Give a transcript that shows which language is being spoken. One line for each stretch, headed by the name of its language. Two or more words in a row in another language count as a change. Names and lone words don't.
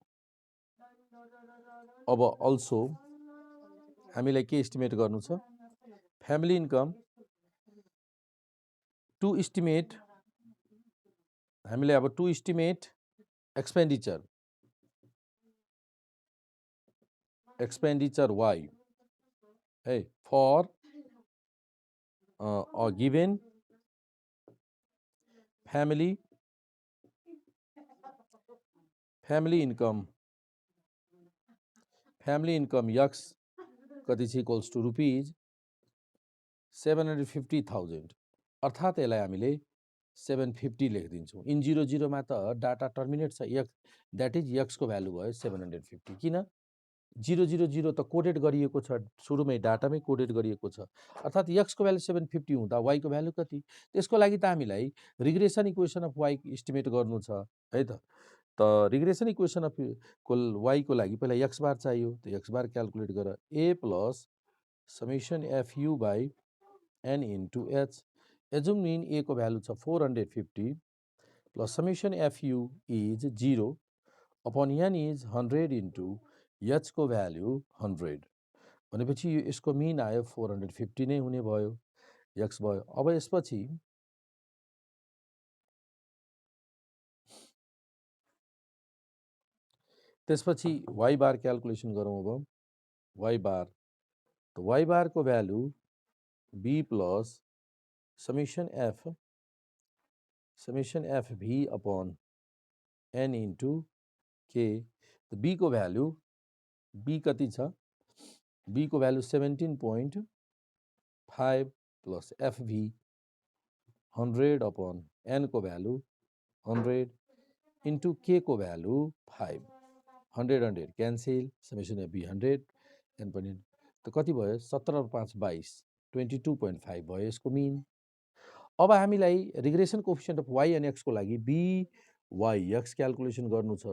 Nepali: अब अल्सो हामीलाई के इस्टिमेट गर्नु छ
English: family income to estimate
Nepali: हामीले अब
English: to estimate
Nepali: एक्सपेन्डिचर y है
English: for a given family income x
Nepali: कति छ
English: equals to rupees
Nepali: 750,000 अर्थात् यसलाई हामीले 750 लेखिदिन्छौँ इन 00 मा त
English: data terminate
Nepali: छ
English: that is
Nepali: x को भ्यालु भयो 750 किन 000 त कोडेड गरिएको छ सुरुमै डाटामै कोडेड गरिएको छ अर्थात् x को भ्यालु 750 हुँदा y को भ्यालु कति त्यसको लागि त हामीलाई
English: regression equation of y
Nepali: इस्टिमेट गर्नु छ है त
English: regression equation of y
Nepali: को लागि पहिला x बार चाहियो त x बार क्याल्कुलेट गर a
English: plus summation fu by n into h assumed mean
Nepali: a को भ्यालु छ 450
English: plus summation fu is 0 upon n is 100 into h
Nepali: को भ्यालु 100 भनेपछि यसको मिन आयो 450 नै हुने भयो, x भयो। अब त्यसपछि y बार क्याल्कुलेसन गरौँ। अब y बार, तो y बार को भ्यालु b
English: plus summation f v upon n into k.
Nepali: तो b को भ्यालु, b कति छ, b को भ्यालु 17.5
English: plus fv 100 upon n
Nepali: को भ्यालु 100 इन्टु k को भ्यालु 5, 100 क्यान्सिल, समेसन fv 100 n पनि। त कति भयो, 17 5 22, 22.5 भयो यसको मिन। अब हामीलाई
English: regression coefficient of y and x
Nepali: को लागि b y x क्याल्कुलेसन गर्नु छ।